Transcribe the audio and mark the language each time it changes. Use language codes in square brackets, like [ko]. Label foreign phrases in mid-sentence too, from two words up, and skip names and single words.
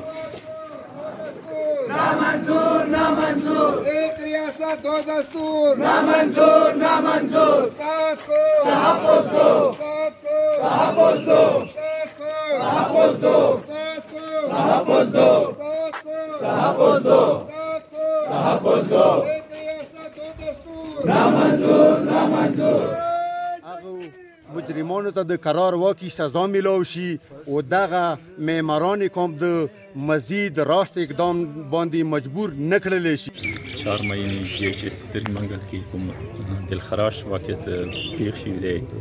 [ur] نامنظور نامنظور، ایک ریاست دو دستور نامنظور نامنظور، استاد کو تحفظ دو، استاد کو تحفظ دو، استاد کو تحفظ دو، استاد کو تحفظ دو، استاد کو تحفظ دو، استاد کو تحفظ دو، ایک ریاست دو دستور نامنظور نامنظور. [ps] مجرمانو ته د قرار واقعي سزا میلاو شي او دغه معماران کوم د مزید راست اقدام باندې مجبور نه کړلی شي. 4 مئی GHS تریمنګل کې کوم دلخراش واقعیت پیښ شوی دی.